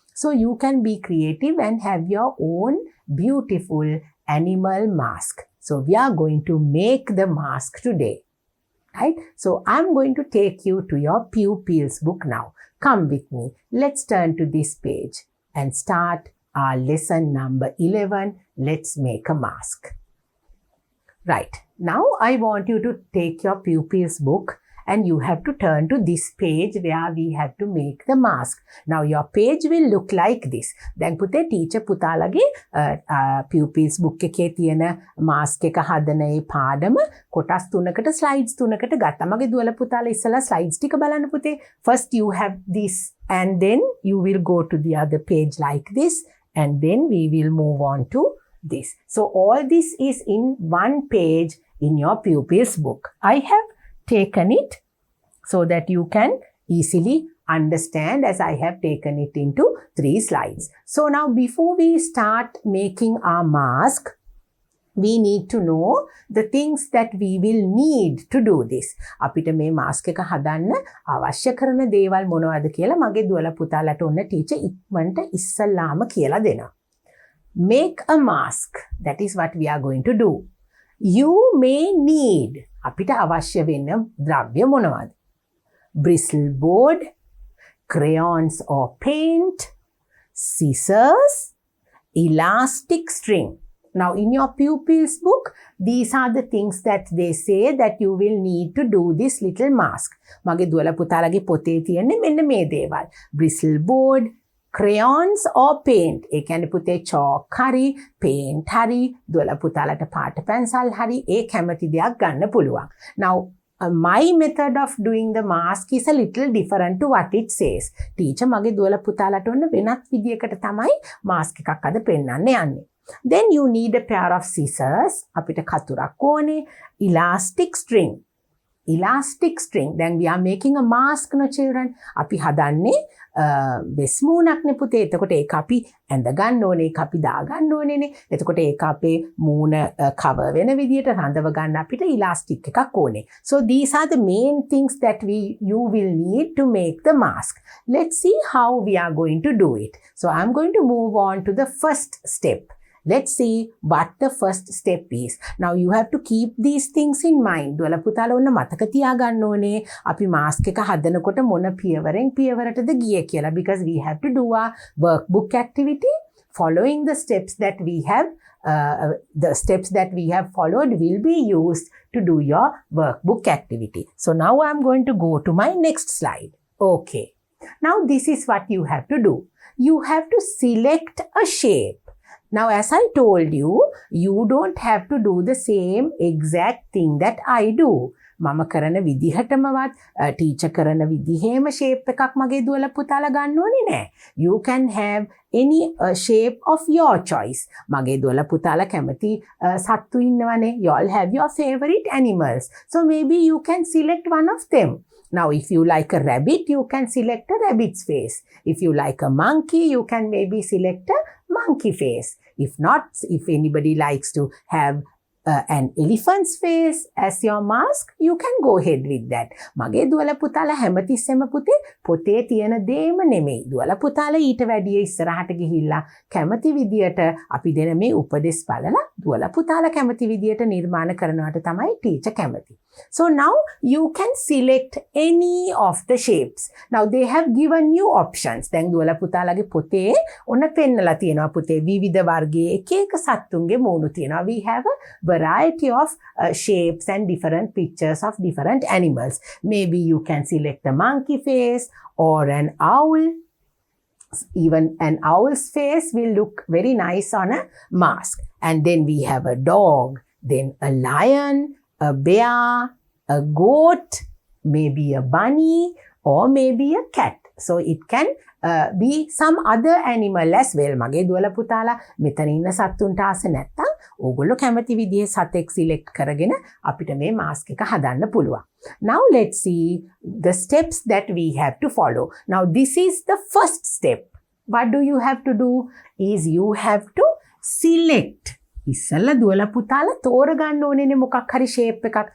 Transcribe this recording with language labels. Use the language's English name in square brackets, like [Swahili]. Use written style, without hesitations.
[English] So you can be creative and have your own beautiful animal mask. So we are going to make the mask today. Right? So I'm going to take you to your pupils book now. Come with me. Let's turn to this page and start our lesson number 11. Let's make a mask. Right. Now I want you to take your pupils book and you have to turn to this page where we have to make the mask. Now your page will look like this. [Sinhala] දැන් පුතේ teacher පුතාලගේ pupils book එකේ තියෙන mask එක හදන ඒ පාඩම කොටස් තුනකට slides තුනකට ගත්තා. මගේ දුවල පුතාලා ඉස්සලා slides ටික බලන්න පුතේ. [English] First you have this and then you will go to the other page like this and then we will move on to this. So all this is in one page in your pupils book. I have taken it so that you can easily understand as I have taken it into 3 slides. So now before we start making our mask, we need to know the things that we will need to do this. [Sinhala] අපිට මේ mask එක හදන්න අවශ්‍ය කරන දේවල් මොනවද කියලා මගේ දුවලා පුතාලට ඔන්න ටීචර් ඉක්මනට ඉස්සල්ලාම කියලා දෙනවා. [English] Make a mask. That is what we are going to do. You may need. [Sinhala] අපිට අවශ්‍ය වෙන ද්‍රව්‍ය මොනවද? [English] Bristle board, crayons or paint, scissors, elastic string. Now in your pupils book, these are the things that they say that you will need to do this little mask. [Sinhala] මගේ දුවලා පුතාලගේ පොතේ තියෙන්නේ මෙන්න මේ දේවල්. [English] Bristle board, crayons or paint. [Sinhala] ඒ කියන්නේ පුතේ chalk හරි, paint හරි, දුවලා පුතාලට පාට පැන්සල් හරි ඒ කැමති දෙයක් ගන්න පුළුවන්. [English] Now my method of doing the mask is a little different to what it says. [Sinhala] Teacher මගේ දුවලා පුතාලට ඔන්න වෙනත් විදියකට තමයි mask එකක් අද පෙන්නන්න යන්නේ. [English] Then you need a pair of scissors. [Sinhala] අපිට කතුරක් ඕනේ. [English] Elastic string. Elastic string. Then we are making a mask, no children. [Sinhala] අපි හදන්නේ වෙස්මූණක්නේ පුතේ. එතකොට ඒක අපි ඇඳ ගන්න ඕනේ. ඒක අපි දා ගන්න ඕනේනේ. එතකොට ඒක අපේ මූණ cover වෙන විදියට රඳව ගන්න අපිට elastic එකක් ඕනේ. [English] So these are the main things that you will need to make the mask. Let's see how we are going to do it. So I'm going to move on to the first step. Let's see what the first step is. Now you have to keep these things in mind. [Sinhala] දුවලා පුතාලා ඔන්න මතක තියාගන්න ඕනේ අපි mask එක හදනකොට මොන පියවරෙන් පියවරටද ගියේ කියලා, [English] because we have to do our workbook activity following the steps that we have the steps that we have followed will be used to do your workbook activity. So now I'm going to go to my next slide. Okay. Now this is what you have to do. You have to select a shape. Now, as I told you, you don't have to do the same exact thing that I do. [Sinhala] මම කරන විදිහටමවත් teacher කරන විදිහේම shape එකක් මගේ දුවලා පුතාලා ගන්න ඕනේ නෑ. [English] You can have any shape of your choice. [Sinhala] මගේ දුවලා පුතාලා කැමති සත්තු ඉන්නවනේ. [English] You all have your favorite animals. So maybe you can select one of them. Now, if you like a rabbit, you can select a rabbit's face. If you like a monkey, you can maybe select a monkey face. If not, if anybody likes to have an elephant's face as your mask, you can go ahead with that. [Sinhala] මගේ දුවලා පුතාලා හැමතිස්සෙම පුතේ පොතේ තියෙන දේම නෙමෙයි. දුවලා පුතාලා ඊට වැඩිය ඉස්සරහට ගිහිල්ලා කැමති විදියට අපි දෙන මේ උපදෙස් බලලා දුවලා පුතාලා කැමති විදියට නිර්මාණ කරනවට තමයි ටීචර් කැමති. [English] So now you can select any of the shapes. Now they have given you options. [Sinhala] දැන් දුවලා පුතාලාගේ පොතේ ඔන්න පෙන්නලා තියෙනවා පුතේ විවිධ වර්ගයේ එක එක සත්තුන්ගේ මූණු තියෙනවා. [English] We have a variety of shapes and different pictures of different animals. Maybe you can select a monkey face or an owl. Even an owl's face will look very nice on a mask. And then we have a dog, then a lion, a bear, a goat, maybe a bunny, or maybe a cat. So it can be some other animal as well. [Sinhala] මගේ දුවලා පුතාලා මෙතන ඉන්න සත්තුන්ට ආස නැත්තම් ඕගොල්ලෝ කැමති විදිහේ සතෙක් සිලෙක්ට් කරගෙන අපිට මේ මාස්ක් එක හදන්න පුළුවන්. [English] Now let's see the steps that we have to follow. Now this is the first step. What do you have to do? Is you have to select. [Sinhala] ඉස්සෙල්ලා දුවලා පුතාලා තෝරගන්න ඕනේනේ මොකක් හරි shape එකක්.